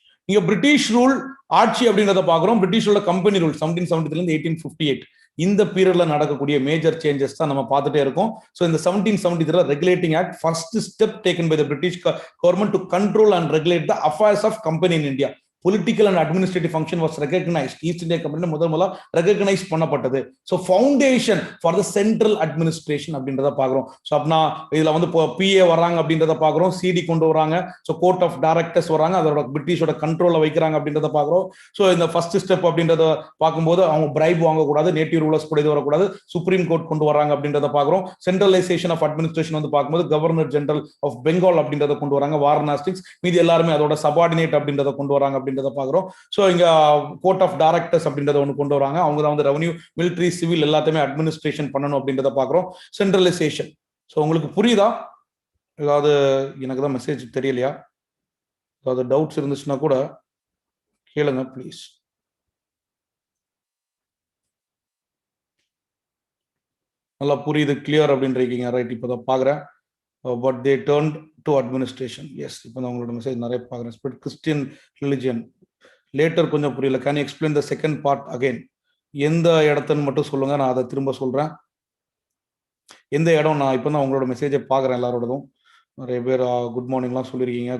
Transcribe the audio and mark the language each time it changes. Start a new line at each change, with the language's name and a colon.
Tamil: இங்க British rule ஆட்சி அப்படின்றத பாக்குறோம். பிரிட்டிஷோட கம்பெனி ரூல் 1773 இருந்து 1858 இந்த பீரியட்ல நடக்கக்கூடிய மேஜர் சேஞ்சஸ் தான் நம்ம பார்த்துட்டே இருக்கோம்.
English: So இந்த 1773 regulating act first step taken by the British government to control and regulate the affairs of company in India. Political and administrative function was recognized.
Tamil: East India Company முதல்ல recognise பண்ணப்பட்டது.
English: so foundation for the central administration
Tamil: அப்படின்றத பாக்குறோம். So அப்படின்னா இதுல வந்து BA வராங்க அப்படின்றத பாக்குறோம். சிடி கொண்டு வராங்க. ஸோ கோர்ட் ஆஃப் டைரக்டர்ஸ் வராங்க. அதோட பிரிட்டிஷோட கண்ட்ரோல வைக்கிறாங்க அப்படின்றத பாக்குறோம். ஸோ இந்த ஃபர்ஸ்ட் ஸ்டெப் அப்படின்றத பார்க்கும்போது அவங்க பிரைப் வாங்கக்கூடாது, நேட்டிவ் ரூலர்ஸ் கூட இது வரக்கூடாது, சுப்ரீம் கோர்ட் கொண்டு வராங்க அப்படின்றத பாக்குறோம். சென்ட்ரலைசேஷன் ஆஃப் அட்மினிஸ்ட்ரேஷன் வந்து பார்க்கும்போது கவர்னர் ஜெனரல் ஆஃப் பெங்கால் அப்படின்றத கொண்டு வராங்க. வாரணாசி மீது எல்லாருமே அதோட சபார்டினேட் அப்படின்றத கொண்டு வராங்க அப்படின்றத பாக்குறோம். சோ இங்க கோர்ட் ஆஃப் டைரக்டர்ஸ் அப்படின்றத ஒன்று கொண்டு வராங்க. அவங்க தான் வந்து ரெவன்யூ, மிலிட்டரி, சிவில் எல்லாத்தையுமே அட்மினிஸ்ட்ரேஷன் பண்ணணும் அப்படின்றத பாக்குறோம். சென்ட்ரலைசேஷன். சோ உங்களுக்கு புரியுதா? ஏதாவது எனக்கு தான் மெசேஜ் தெரியலையா? ஏதாவது டவுட்ஸ் இருந்துச்சுன்னா கூட கேளுங்க ப்ளீஸ். நல்லா புரியுது, கிளியர் அப்படின்றீங்க. ரைட். இப்போதான் பாக்குறேன்.
English: But they turned to administration.
Tamil: Yes, இப்போ நான் உங்களோட மெசேஜ் நிறைய பார்க்குறேன். ஸ்பிரிட் கிறிஸ்டியன் ரிலிஜியன் லேட்டர் கொஞ்சம் புரியல.
English: Can you explain the second part again?
Tamil: எந்த இடத்துன்னு மட்டும் சொல்லுங்க, நான் அதை திரும்ப சொல்றேன். எந்த இடம்? நான் இப்போ தான் உங்களோட மெசேஜை பார்க்குறேன். எல்லாரோடதும் நிறைய பேர் குட் மார்னிங்லாம் சொல்லியிருக்கீங்க.